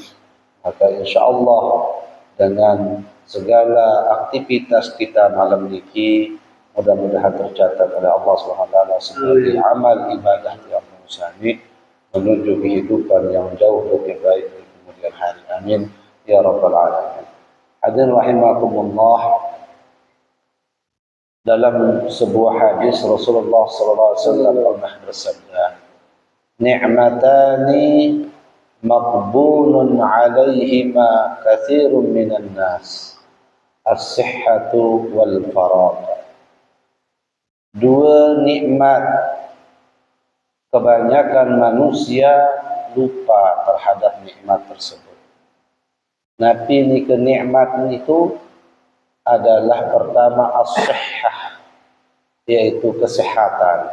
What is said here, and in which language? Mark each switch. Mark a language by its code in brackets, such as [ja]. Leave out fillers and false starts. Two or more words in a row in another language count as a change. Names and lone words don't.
[id] Maka insyaAllah dengan segala aktivitas kita malam niki mudah-mudahan tercatat oleh Allah SWT sebagai amal ibadah yang kami menuju kehidupan yang jauh lebih baik di kemudian hari. [ar] آمين يا رب العالمين. حاضرين رحمكم الله. [id] Dalam sebuah hadis Rasulullah SAW pernah bersabda, [ar] "نعمتان مغبون عليهما كثير من الناس الصحة والفراغ." [id] Dua nikmat kebanyakan manusia lupa terhadap nikmat tersebut. Nabi ni kenikmat itu adalah pertama as-sihhah, yaitu kesehatan.